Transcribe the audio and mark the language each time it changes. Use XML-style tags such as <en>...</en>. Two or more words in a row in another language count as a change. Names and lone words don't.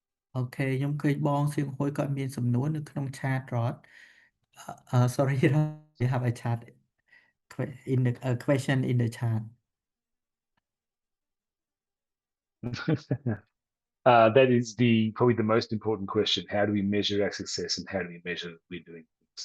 <km>អូខេខ្ញុំឃើញបងសៀងហួយគាត់មានសំណួរនៅក្នុង chat រត់</km> <en>sorry Rod, you have a chat in the question in the chat. That is probably the most important question. How do we measure our success, and how do we measure we're doing things?</en>